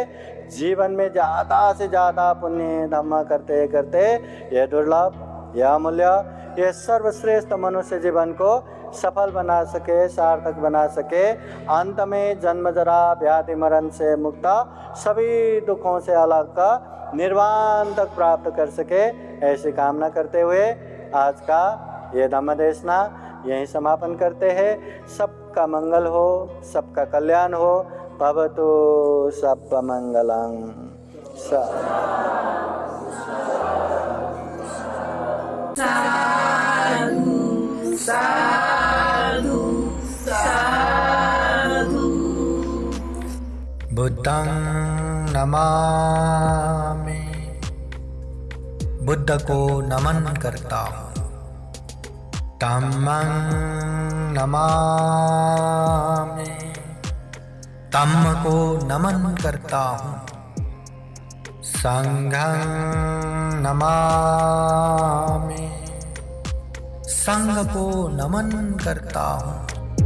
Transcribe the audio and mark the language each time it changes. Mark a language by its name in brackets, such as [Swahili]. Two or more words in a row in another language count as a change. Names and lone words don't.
[Hindi] जीवन में ज़्यादा से ज़्यादा पुण्य धम्म करते करते ये दुर्लभ, यह अमूल्य, ये सर्वश्रेष्ठ मनुष्य जीवन को सफल बना सके, सार्थक बना सके, अंत में जन्म जरा व्याधि मरण से मुक्त, सभी दुखों से अलग का निर्वाण तक प्राप्त कर सके, ऐसी कामना करते हुए आज का ये धम्म देशना यहीं समापन करते हैं। सबका मंगल हो, सबका कल्याण हो। [Pali] भवतु सब मंगलम। साधु साधु साधु। बुद्धं नमामि, [Hindi] बुद्ध को नमन करता हूँ। [Pali] धम्मं नमामि, [Hindi] धम्म को नमन करता हूँ। [Pali] संघं नमामि, [Hindi] संघ को नमन करता हूँ।